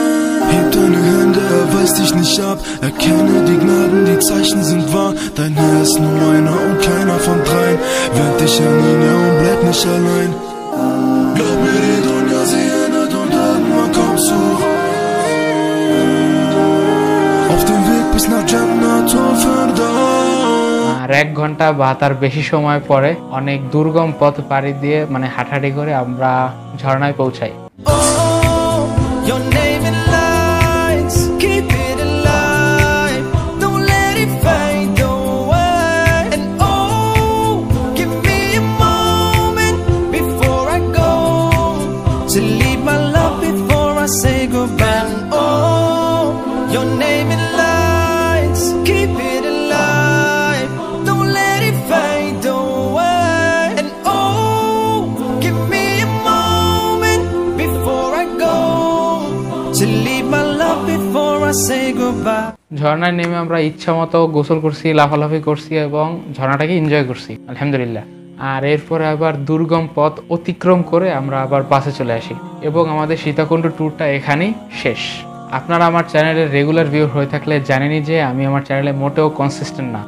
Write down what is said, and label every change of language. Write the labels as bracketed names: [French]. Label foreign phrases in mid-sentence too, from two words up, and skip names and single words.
[German] Heb deine Hände, erweis dich nicht ab. Erkenne die Gnaden, die Zeichen sind wahr. Dein Herr ist nur einer und keiner von dreien. Wend dich an ihn, ja, und bleib nicht allein. Glaub mir, die Dunya, sie endet und irgendwann kommst du rein. Auf dem Weg bis nach Jannat al-Firdaus. [Bangla] আর 1 ঘন্টা বা তার বেশি সময় পরে অনেক দুর্গম পথ পাড়ি দিয়ে মানে হাঁটাহাঁটি করে আমরা ঝর্ণায় পৌঁছাই। [English] Oh, your name in lights, keep it alive. Don't let it fade away. And oh, give me a moment before I go to leave my love before I say goodbye. And oh, your name in lights, keep it alive. Don't let it fade away. And oh, give me a moment before I go to leave my love before I say goodbye. [Bangla] ঝর্ণায় নেমে আমরা ইচ্ছা মতো গোসল করছি, লাফালাফি করছি এবং ঝর্ণাটাকে এনজয় করছি আলহামদুলিল্লাহ। আর এরপরে আবার দুর্গম পথ অতিক্রম করে আমরা আবার বাসে চলে আসি এবং আমাদের সীতাকুণ্ড ট্যুরটা এখানেই শেষ। আপনারা আমার চ্যানেলের [English] regular viewer [Bangla] হয়ে থাকলে জানেনই যে আমি আমার চ্যানেলে মোটেও কনসিস্টেন্ট না।